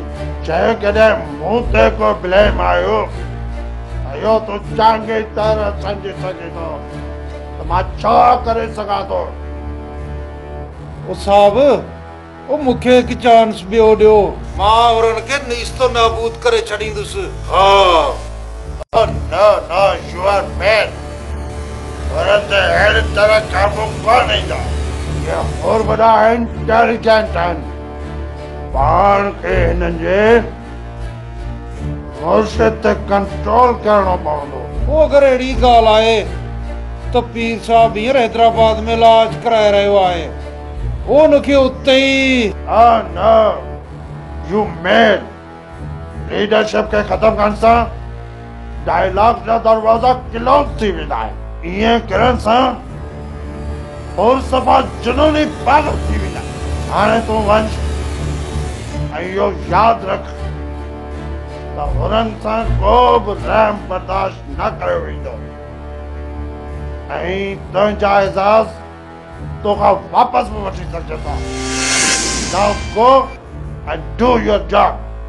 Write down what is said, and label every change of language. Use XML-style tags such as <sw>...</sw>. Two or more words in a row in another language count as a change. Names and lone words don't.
<sd>चए कॾहिं मूं ते को ब्लेम आयो यो तो चङी तरह समझी सघे थो त मां छा करे सघां थो। ओ साहब, ओ मूंखे हिकु चांस ॿियो ॾियो, मां उन्हनि खे नीस्तो नाबूद करे छॾींदुसि।</sd> <en>Oh no, no, you are mad.</en> <sd>औरत ते अहिड़ी तरह काबू कोन ईंदा। ये और वॾा इंटेलिजेंट आहिनि। पाण खे हिननि जे मुर्शिद ते कंट्रोल करणो पवंदो। ओ अगरि अहिड़ी ॻाल्हि आहे त पीर साहब हींअर हैदराबाद में इलाज कराए रहियो आहे, उनखे उते ई।</sd> <en>Oh no, you mad.</en> <sd>लीडरशिप खे ख़तम करण सां डायलॉग जा दरवाज़ा क्लोज़ थी वेंदा आहिनि। इएं करण सां और सफ़ा जुनूनी पागल थी वेंदा। हाणे तूं वञ ऐं इहो यादि रख त हुननि सां को बि रहम बर्दाश्त न कयो वेंदो ऐं तुंहिंजा एजाज़ तोखां वापसि बि वठी सघिजे था।</sd> <en>Now go and do your job.</en>